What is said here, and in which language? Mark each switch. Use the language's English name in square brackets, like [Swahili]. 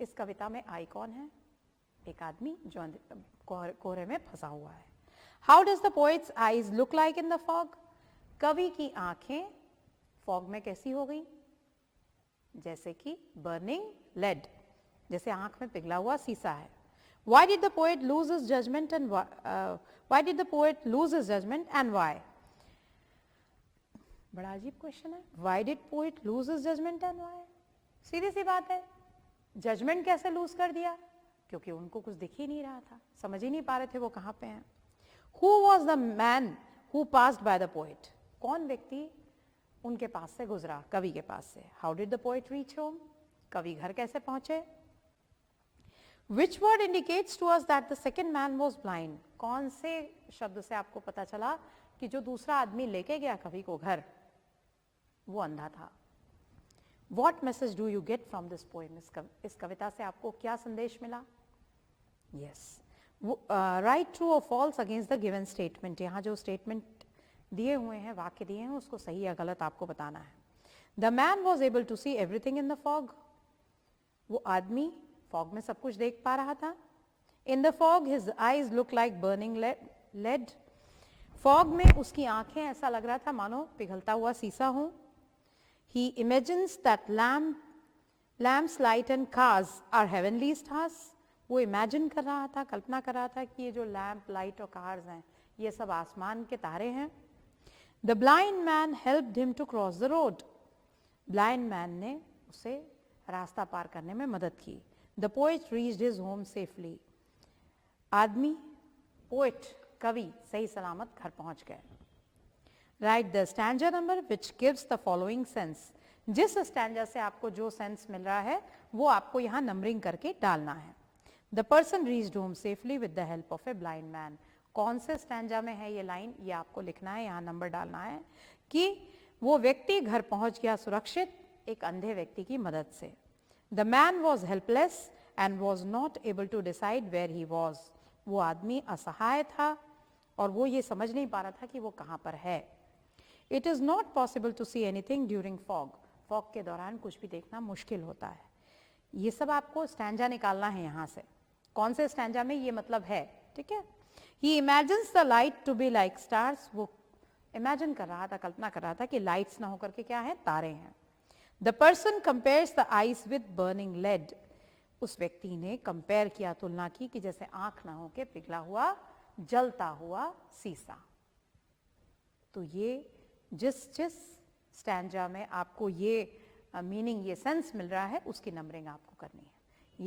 [Hindi] इस कविता में आई कौन है? एक आदमी जो कोहरे में फंसा हुआ है। [English] How does the poets eyes look like in the fog. [Hindi] कवि की आंखें फॉग में कैसी हो गई? जैसे कि बर्निंग लेड, जैसे आंख में पिघला हुआ सीसा है। [English] Why did the poet lose his judgment and why did the poet lose his judgment and why? [Hindi] बड़ा अजीब क्वेश्चन है। [English] Why did poet lose his judgment and why? [Hindi] सीधी सी बात है, जजमेंट कैसे लूज कर दिया? क्योंकि उनको कुछ दिख ही नहीं रहा था, समझ ही नहीं पा रहे थे वो कहाँ पे हैं। [English] Who was the man who passed by the poet? [Hindi] कौन व्यक्ति उनके पास से गुजरा, कवि के पास से? [English] How did the poet reach home? [Hindi] कवि घर कैसे पहुंचे? [English] Which word indicates to us that the second man was blind? [Hindi] कौन से शब्द से आपको पता चला कि जो दूसरा आदमी लेके गया कवि को घर, वो अंधा था? [English] What message do you get from this poem? [Hindi] इस कविता से आपको क्या संदेश मिला? [English] Yes. Write true or false against the given statement. [Hindi] यहाँ जो स्टेटमेंट दिए हुए हैं, वाक्य दिए हैं, उसको सही या गलत आपको बताना है। [English] The man was able to see everything in the fog. [Hindi] वो आदमी फॉग में सब कुछ देख पा रहा था। [English] In the fog his eyes look like burning lead. [Hindi] Fog में उसकी आंखें ऐसा लग रहा था मानो पिघलता हुआ सीसा हो। [English] He imagines that lamps, light and cars are heavenly stars. [Hindi] वो इमेजिन कर रहा था, कल्पना कर रहा था कि ये जो लैम्प, लाइट और कार्स हैं, ये सब आसमान के तारे हैं। [English] The blind man helped him to cross the road. [Hindi] Blind man ने उसे रास्ता पार करने में मदद की। [English] The poet reached his home safely. [Hindi] आदमी, पोएट, कवि सही सलामत घर पहुंच गए। [English] Write the stanza number which gives the following sense. [Hindi] जिस स्टैंजा से आपको जो सेंस मिल रहा है वो आपको यहाँ नंबरिंग करके डालना है। [English] The person reached home safely with the help of a blind man. [Hindi] कौन से स्टैंजा में है ये लाइन, ये आपको लिखना है, यहाँ नंबर डालना है कि वो व्यक्ति घर पहुंच गया सुरक्षित एक अंधे व्यक्ति की मदद से। [English] The man was helpless and was not able to decide where he was. [Hindi] वो आदमी असहाय था और वो ये समझ नहीं पा रहा था कि वो कहाँ पर है। [English] It is not possible to see anything during fog. [Hindi] Fog के दौरान कुछ भी देखना मुश्किल होता है। ये सब आपको स्टैंजा निकालना है यहाँ से, कौन से स्टैंजा में ये मतलब है, ठीक है। [English] He imagines the light to be like stars. [Hindi] वो इमेजिन कर रहा था, कल्पना कर रहा था कि लाइट्स ना होकर के क्या है, तारे हैं। [English] The person compares the eyes with burning lead. [Hindi] उस व्यक्ति ने कंपेयर किया, तुलना की कि जैसे आंख ना होके पिघला हुआ, जलता हुआ सीसा। तो ये जिस स्टैंजा में आपको ये मीनिंग, ये सेंस मिल रहा है, उसकी नंबरिंग आपको करनी है।